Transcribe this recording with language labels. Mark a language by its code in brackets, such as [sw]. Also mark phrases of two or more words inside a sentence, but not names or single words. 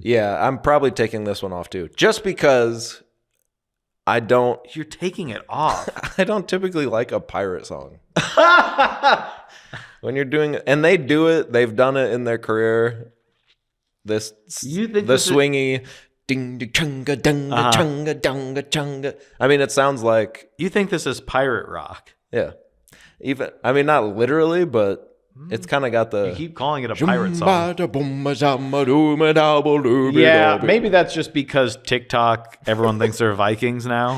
[en] Yeah, I'm probably taking this one off too. Just because You're taking it off. I don't typically like a pirate song. When you're doing it, and they do it, they've done it in their career. this You think the this is- swingy ding chunga dunga chunga dunga chunga. I mean, it sounds like You think this is pirate rock? yeah. Even I mean, not literally, but it's kind of got You the keep calling it a pirate song. Yeah, Yeah, maybe that's just because TikTok, everyone thinks they're Vikings now.